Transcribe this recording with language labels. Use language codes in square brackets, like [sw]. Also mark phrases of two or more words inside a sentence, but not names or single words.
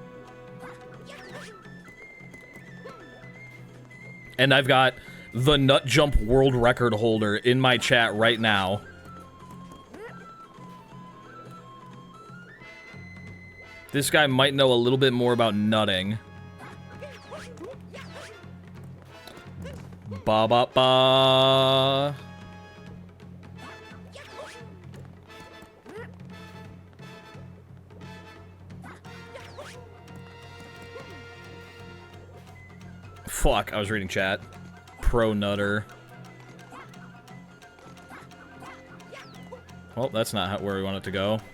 [en] And I've got the nut jump world record holder in my chat right now. This guy might know a little bit more about nutting. Ba ba ba. Fuck, I was reading chat. Pro nutter. Well, that's not where we want it to go.